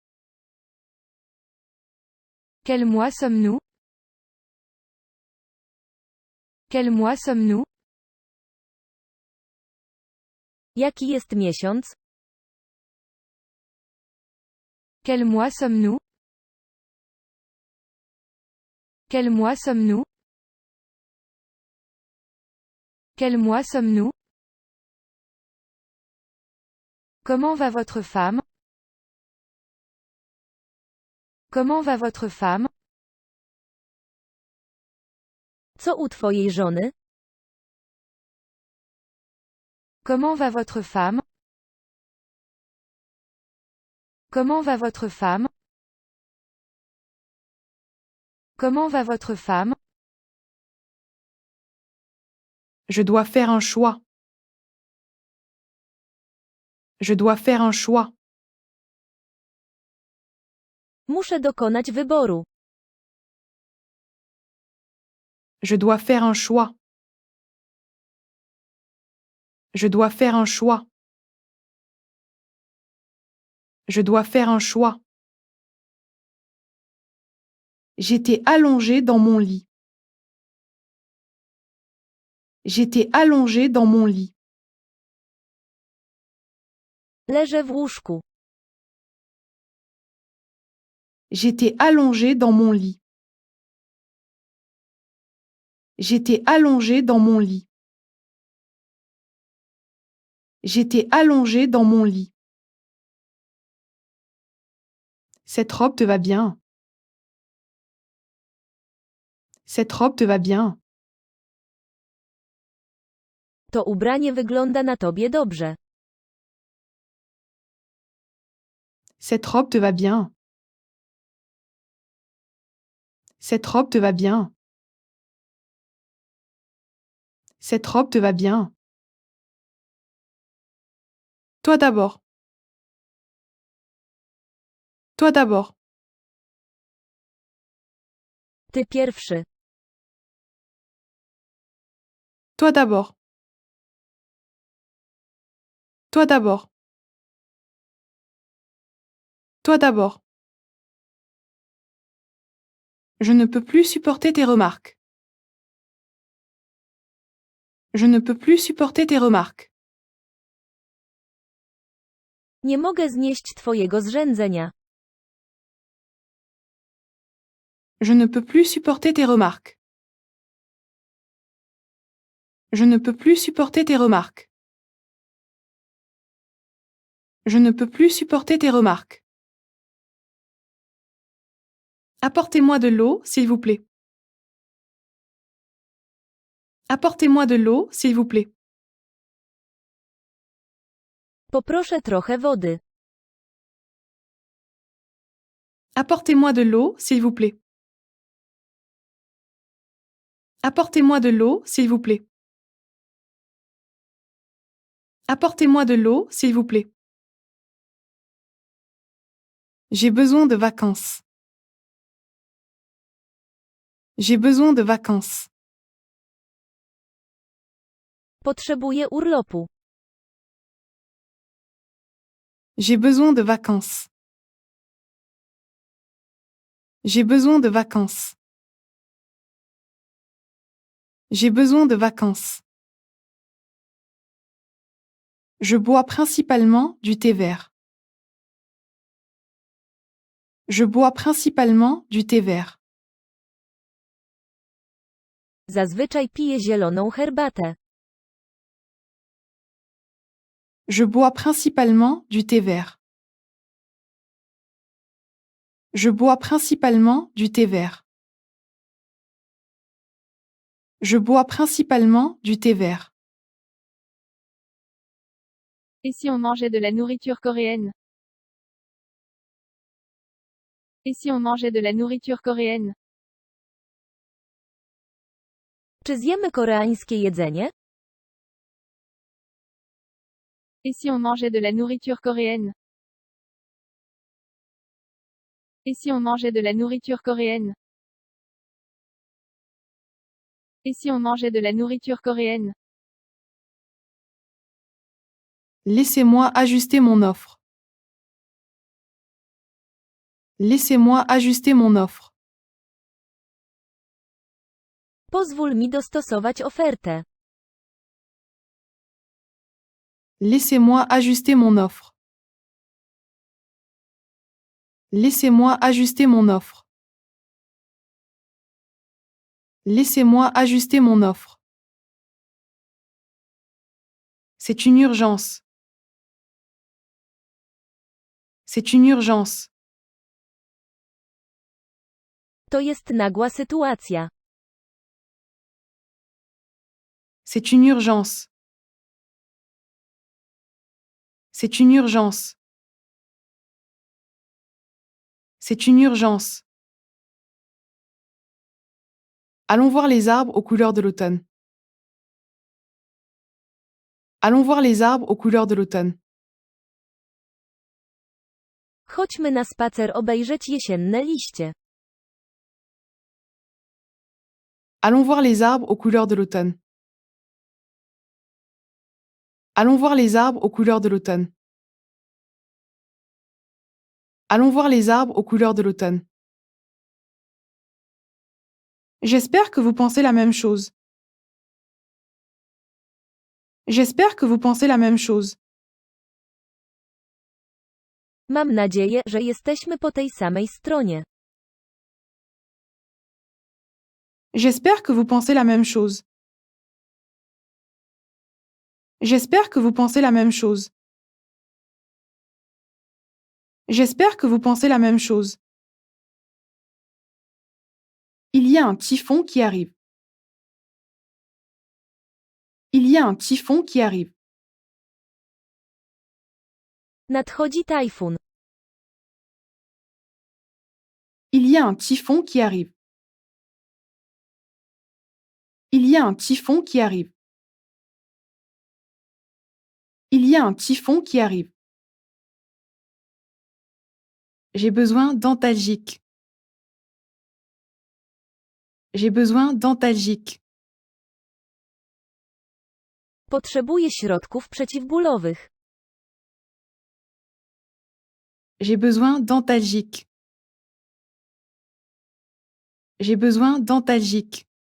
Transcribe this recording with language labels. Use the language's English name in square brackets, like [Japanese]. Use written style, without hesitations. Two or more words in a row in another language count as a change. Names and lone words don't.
[French] Quel mois sommes-nous? Quel mois sommes-nous? [Polish] Jaki jest miesiąc? [French] Quel mois sommes-nous? Quel mois sommes-nous? Quel mois sommes-nous? Comment va votre femme? Comment va votre femme? [Polish] Co u twojej żony? [French] Comment va votre femme? Comment va votre femme? Comment va votre femme? Je dois faire un choix. Je dois faire un choix. [Polish] Muszę dokonać wyboru. [French] Je dois faire un choix. Je dois faire un choix. Je dois faire un choix. J'étais allongée dans mon lit. J'étais allongée dans mon lit. [Polish] Leżę w łóżku. [French] J'étais allongée dans mon lit. J'étais allongée dans mon lit. J'étais allongée dans mon lit. Cette robe te va bien. Cette robe te va bien. [Polish] To ubranie wygląda na tobie dobrze. [French] Cette robe te va bien. Cette robe te va bien. Cette robe te va bien. Toi d'abord. Toi d'abord. [Polish] Ty pierwszy. [French] Toi d'abord. Toi d'abord. Toi d'abord. Je ne peux plus supporter tes remarques. Je ne peux plus supporter tes remarques. [Polish] Nie mogę znieść twojego zrzędzenia. [French] Je ne peux plus supporter tes remarques. Je ne peux plus supporter tes remarques. Je ne peux plus supporter tes remarques. Apportez-moi de l'eau, s'il vous plaît. Apportez-moi de l'eau, s'il vous plaît. [Polish] Poproszę trochę wody. [French] Apportez-moi de l'eau, s'il vous plaît. Apportez-moi de l'eau, s'il vous plaît. Apportez-moi de l'eau, s'il vous plaît. J'ai besoin de vacances. J'ai besoin de vacances. [Polish] Potrzebuję urlopu. [French] J'ai besoin de vacances. J'ai besoin de vacances. J'ai besoin de vacances. Je bois principalement du thé vert. Je bois principalement du thé vert. [Polish] Zazwyczaj piję zieloną herbatę. [French] Je bois principalement du thé vert. Je bois principalement du thé vert. Je bois principalement du thé vert. Et si on mangeait de la nourriture coréenne? Et si on mangeait de la nourriture coréenne? [Polish] Czy zjemy koreańskie jedzenie? [French] Et si on mangeait de la nourriture coréenne? Et si on mangeait de la nourriture coréenne? Et si on mangeait de la nourriture coréenne? Laissez-moi ajuster mon offre. Laissez-moi ajuster mon offre. [Polish] Pozwól mi dostosować ofertę. [French] Laissez-moi ajuster mon offre. Laissez-moi ajuster mon offre. Laissez-moi ajuster mon offre. C'est une urgence. C'est une urgence. [Polish] To jest nagła sytuacja. [French] C'est une urgence. C'est une urgence. C'est une urgence. Allons voir les arbres aux couleurs de l'automne. Allons voir les arbres aux couleurs de l'automne. [Polish] Chodźmy na spacer obejrzeć jesienne liście. [French] Allons voir les arbres aux couleurs de l'automne. Allons voir les arbres aux couleurs de l'automne. Allons voir les arbres aux couleurs de l'automne. J'espère que vous pensez la même chose. J'espère que vous pensez la même chose. [Polish] Mam nadzieję, że jesteśmy po tej samej stronie. [French] J'espère que vous pensez la même chose. J'espère que vous pensez la même chose. J'espère que vous pensez la même chose. Il y a un typhon qui arrive. Il y a un typhon qui arrive. [Polish] Nadchodzi tajfun. [French] Il y a un typhon qui arrive. Il y a un typhon qui arrive. Il y a un typhon qui arrive. J'ai besoin d'antalgique. J'ai besoin d'antalgique. [Polish] Potrzebuję środków przeciwbólowych. [French] J'ai besoin d'antalgique. J'ai besoin d'antalgique.